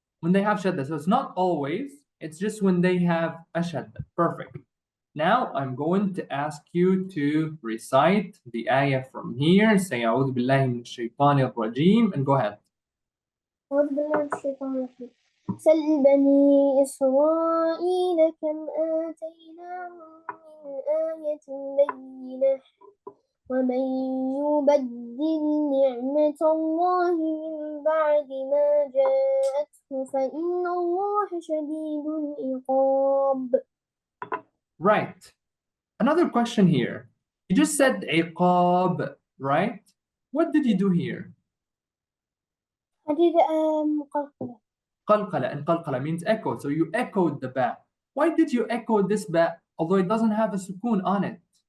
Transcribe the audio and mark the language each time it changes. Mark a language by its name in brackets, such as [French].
[English] When they have shadda. So it's not always, it's just when they have a shadda. Perfect. Now I'm going to ask you to recite the ayah from here. Say [Arabic] أعوذ بالله من الشيطان الرجيم [English] and go ahead. [Arabic] أعوذ بالله من الشيطان الرجيم. سل بني إسرائيل كم آتيناهم من آية بينة ومن يبدل نعمة الله من بعد ما جاءته فإن الله شديد العقاب. [English] Right. Another question here. You just said iqab, right? What did you do here? I did qalqala. Qalqala, and qalqala means echo. So you echoed the ba. Why did you echo this ba, although it doesn't have a sukoon on it?